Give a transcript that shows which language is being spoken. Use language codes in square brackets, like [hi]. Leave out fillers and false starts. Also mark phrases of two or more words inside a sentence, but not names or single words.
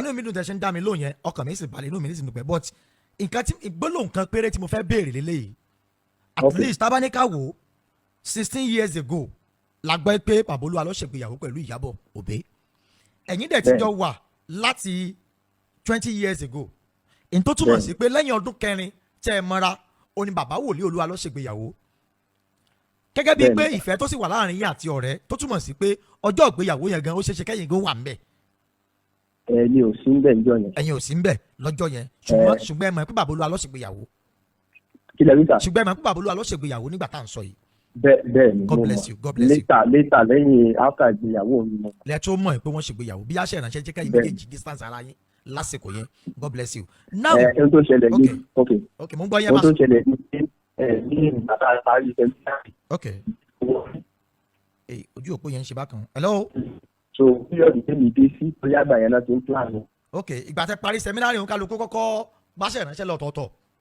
[yo] inú mi dùn tẹ́ ṣe ń dá mi lóhùn yẹn ọkàn mi sì balẹ̀ inú mi sì dùn pẹ́ but nǹkan tí ìgbólóhùn kan péré tí mo fẹ́ béèrè lélẹ́yìí [en] at least [yo] tábánikà wò [en] 16 years ago [yo] la gbọ́ pé bàbá Olúalọ́ ṣègbéyàwó pẹ̀lú Ìyábọ̀ Òbé ẹ̀yin dẹ̀ ti jọ wà láti [en] 20 years ago [yo] n tó túmọ̀ sí pé lẹ́yìn ọdún 4 tẹ́ ẹ mọ́ra ó ní bàbá wòlíì Olúalọ́ ṣègbéyàwó gẹ́gẹ́ bíi pé ìfẹ́ tó sì wà láàrin yín àti ọ̀rẹ́ tó túmọ̀ sí pé ọjọ́ ìgbéyàwó yẹn gan ó ṣeéṣe kẹ́yìn gan wà ń bẹ̀. ẹ̀yin ò sí ń bẹ̀ lọ́jọ́ yẹn. ẹ̀yin ò sí ń bẹ̀ lọ́jọ́ yẹn ṣùgbọ́n ẹ mọ̀ pé bàbá Olúalọ́ ṣègbéyàwó. kí lẹ rí sà. ṣùgbọ́n ẹ mọ̀ pé bàbá Olúalọ́ ṣègbéyàwó nígbà tá à ń sọ yìí. bẹ́ẹ̀ ni [en] God bless you God bless you. [yo] later lẹ́yìn after ìgbéyàwó mi mọ̀. lẹ́tọ́ mọ̀ pé wọ́n ṣègbéyàwó bí aṣẹ́ ìránṣẹ́ jẹ́ kẹ́yìn méjèèjì distance ara yín lásìkò yẹn. [en] God bless you. Now [yo] ohun tó ṣẹlẹ̀ ní ok mo ń gbọ́ yẹn ohun máa tó ṣẹlẹ̀ ní ìgbà tá a parí sẹ́mínárì. ok ojú òpó yẹn ń ṣe bákan. Hello. so píríọ̀dù tẹ́mi dé sí bóyá àgbà yẹn náà ti ń plan o. ok ìgbà tẹ́ parí sẹ́mínárì òun kálukú kọ́kọ́ gbáṣẹ́ ìránṣẹ́ lọ́tọ̀ọ̀tọ̀.